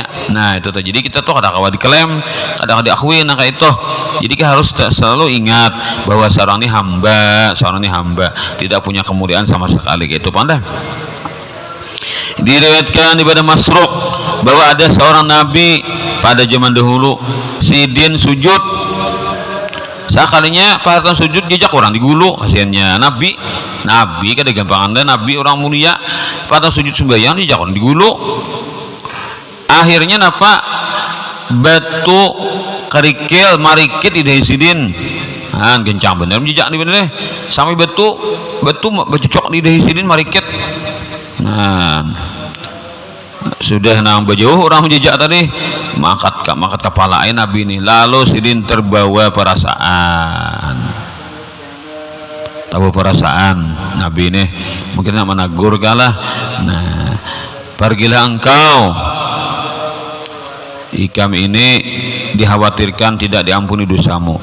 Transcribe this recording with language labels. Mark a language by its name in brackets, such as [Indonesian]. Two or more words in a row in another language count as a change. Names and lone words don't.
[Indonesian] Nah itu tuh jadi kita tuh kadang kadang diklaim kadang diakui nah kayak itu jadi kita harus selalu ingat bahwa seorang ini hamba tidak punya kemuliaan sama sekali gitu pandai. [Banjar] Diriwayatkan daripada Masruq bahwa ada seorang nabi pada zaman dahulu sidin sujud sekalinya pas sujud jejak orang digulu kasihannya nabi kada gampangan nabi orang mulia pada sujud sembahyang jejak orang digulu akhirnya napa batu kerikil marikit idai sidin gencang bener jejak nih bener sampai batu bercocok di idai sidin marikit. Nah sudah nambah jauh orang menjejak tadi mangkat kepala nabi ini lalu sidin terbawa perasaan nabi ini mungkin nak menegur kalah. [Indonesian] Nah pergilah engkau ikam ini dikhawatirkan tidak diampuni dosamu.